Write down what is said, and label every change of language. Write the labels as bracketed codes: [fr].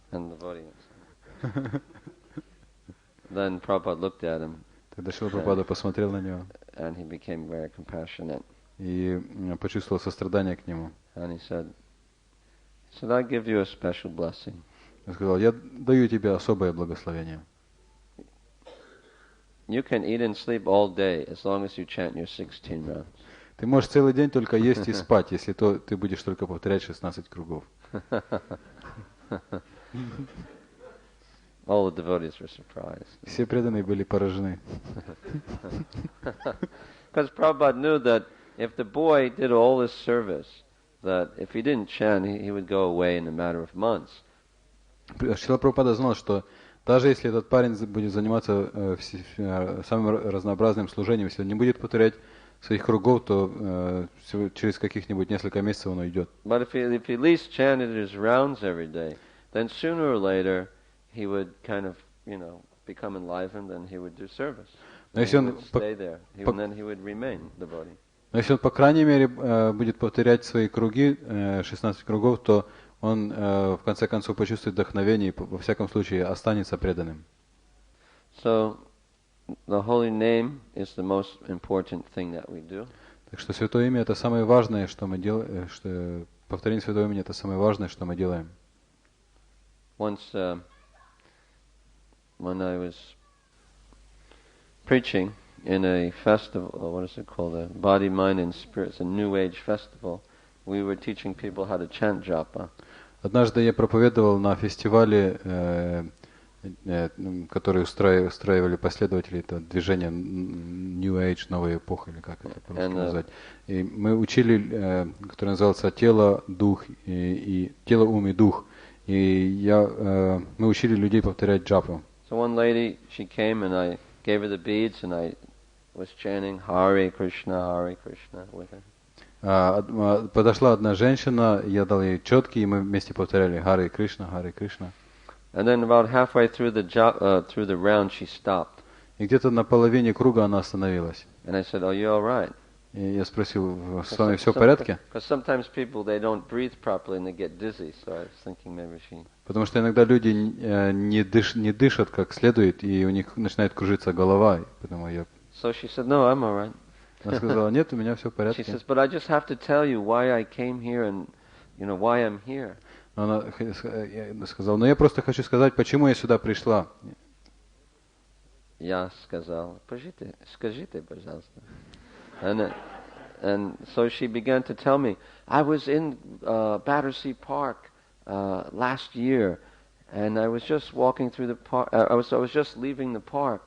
[en] And the devotee answered. Then Prabhupada looked at him. [ru] Тогда Шрила Прабхупада посмотрел на него. [en] And he became very compassionate. [ru] И почувствовал сострадание к нему. [en] And he said, I give you a special blessing. [ru] Он сказал, я даю тебе особое благословение. [en] You can eat and sleep all day as long as you chant your 16 rounds. [ru] Ты можешь целый день только есть и спать, если ты будешь только повторять 16 кругов. [en] All the devotees were surprised. [ru] Все преданные были поражены. [en] Because Prabhupada knew that if the boy did all this service, that if he didn't chant, he would go away in a matter of months. [ru] Шрила Прабхупада знал, что Даже если этот парень будет заниматься самым разнообразным служением, если он не будет повторять своих кругов, то через каких-нибудь несколько месяцев он уйдет. [en] But if he at least chanted his rounds every day, then sooner or later he would kind of, become enlivened and he would do service. [ru] Но если он [en] stay there, and then he would remain devotee. [ru] Но если он, по крайней мере, будет повторять свои круги, 16 кругов, то он в конце концов почувствует вдохновение и, во всяком случае, останется преданным. [en] So, the holy name is the most important thing that we do. [ru] Так что Святое Имя — это самое важное, что мы делаем, повторение Святого Имени — это самое важное, что мы делаем. [en] Once, when I was preaching in a festival, what is it called, a Body, Mind and Spirits, a New Age festival, we were teaching people how to chant japa. [ru] Однажды я проповедовал на фестивале, который устраивали последователи этого движения New Age, новая эпоха, или как это по-русски назвать. И мы учили, который назывался «Тело, дух и тело, ум и дух». И мы учили людей повторять джапу. [en] So one lady, she came and I gave her the beads and I was chanting Hare Krishna with her. [ru] Подошла одна женщина, я дал ей четки, и мы вместе повторяли Харе Кришна, Харе Кришна. [en] And then about halfway through the round, she stopped. [ru] И где-то на половине круга она остановилась. [en] And I said, "Are you all right?" [ru] И я спросил, с вами все в порядке? [en] Because sometimes people they don't breathe properly and they get dizzy. So I was thinking maybe she. [ru] Потому что иногда люди не дышат как следует, и у них начинает кружиться голова, поэтому я. [en] So she said, "No, I'm all right." [ru] Она сказала, нет, у меня все в порядке. [en] She says, "But I just have to tell you why I came here and, why I'm here." [ru] Она сказала, но я просто хочу сказать, почему я сюда пришла. Я сказал, скажите, пожалуйста. [en] And so she began to tell me, I was in Battersea Park last year, and I was just walking through the park. I was just leaving the park.